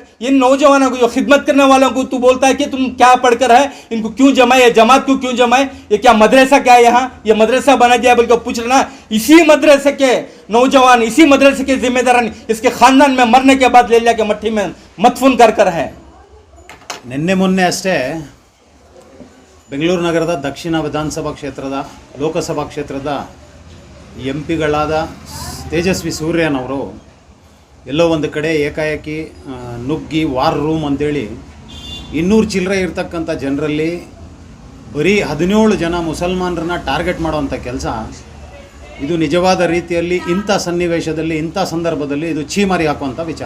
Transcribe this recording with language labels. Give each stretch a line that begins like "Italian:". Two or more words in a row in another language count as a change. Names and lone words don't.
Hindi: इन नौजवानों को, जो खिदमत करने वालों को तू बोलता है कि तुम क्या पढ़कर है, इनको क्यों जमाए, जमात को क्यों जमाए, ये क्या मदरसा क्या है, यहाँ ये मदरसा बना दिया बोल के पूछ रहा। इसी मदरसे के नौजवान, इसी मदरसे के जिम्मेदार इसके खानदान में मरने के बाद ले जाके मट्टी में मदफून कर है।
Kannada: ನಿನ್ನೆ ಮೊನ್ನೆ ಅಷ್ಟೇ ಬೆಂಗಳೂರು ನಗರದ ದಕ್ಷಿಣ ವಿಧಾನಸಭಾ ಕ್ಷೇತ್ರದ ಲೋಕಸಭಾ ಕ್ಷೇತ್ರದ ಎಂ ಪಿಗಳಾದ ತೇಜಸ್ವಿ ಸೂರ್ಯನವರು ಎಲ್ಲೋ ಒಂದು ಕಡೆ ಏಕಾಏಕಿ ನುಗ್ಗಿ
English: war room
Kannada: ಅಂತೇಳಿ 200 ಚಿಲ್ಲರೆ ಇರ್ತಕ್ಕಂಥ ಜನರಲ್ಲಿ ಬರೀ 17 ಜನ ಮುಸಲ್ಮಾನರನ್ನ ಟಾರ್ಗೆಟ್ ಮಾಡೋವಂಥ ಕೆಲಸ, ಇದು ನಿಜವಾದ ರೀತಿಯಲ್ಲಿ ಇಂಥ ಸನ್ನಿವೇಶದಲ್ಲಿ, ಇಂಥ ಸಂದರ್ಭದಲ್ಲಿ ಇದು ಛೀಮಾರಿ ಹಾಕುವಂಥ ವಿಚಾರ.